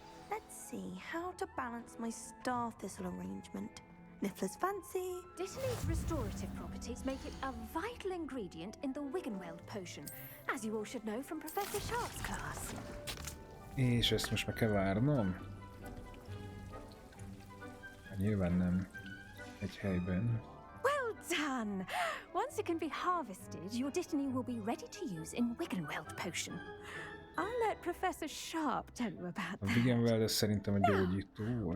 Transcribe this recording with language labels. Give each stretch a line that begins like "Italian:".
English: Let's see how to balance my star thistle arrangement. Niffler's fancy. Dittany's restorative properties make it a vital ingredient in the Wiggenweld potion, as you all should know from Professor Sharp's class.
Hungarian: És ezt most meg kell várnom? Hát nyilván nem egy helyben.
English: Well done! Once it can be harvested, your Dittany will be ready to use in Wiggenweld potion. I'll let Professor Sharp tell you about
Hungarian: A
English: that.
Hungarian: Wiggenweld az szerintem egy gyógyító volt.